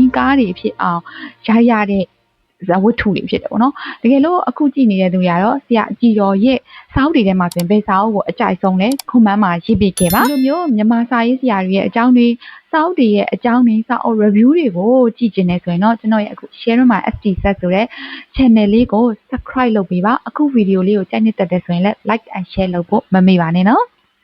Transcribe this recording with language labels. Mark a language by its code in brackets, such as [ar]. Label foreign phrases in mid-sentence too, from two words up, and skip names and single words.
[my] ည်ကားတွေဖြစ်အောင်ရိုက်ရတဲ့ဝတ္ထုတွေဖြစ်တယ်ပေါ့နော်တကယ်လို့အခုကြည့်နေတဲ့သူတွေကတော့ဆရာအကြီးတော်ရဲ့စာအုပ်တွေထဲမှာဆိုရင်ဘယ်စာအုပ်ကိုအကြိုက်ဆုံးလဲခွန်မန်းမှာရေးပေးခဲ့ပါဒီလိုမျိုးမြန်မာစာရေးဆရာတွေရဲ့အကြောင်းတွေစာအုပ်တွေရဲ့အကြောင်းတွေစာအုပ် review တွေကိုကြည့်ကျင်နေဆိုရင်တော့ကျွန်တော်ရဲ့အခု share my SD set ဆိုတဲ့ channel လေးကို subscribe လုပ်ပေးပါအခုဗီဒီယိုလေးကိုကြိုက်နေတတ်တယ်ဆိုရင်လည်း [en] like and share [my] လုပ်ဖို့မမေ့ပါနဲ့နော်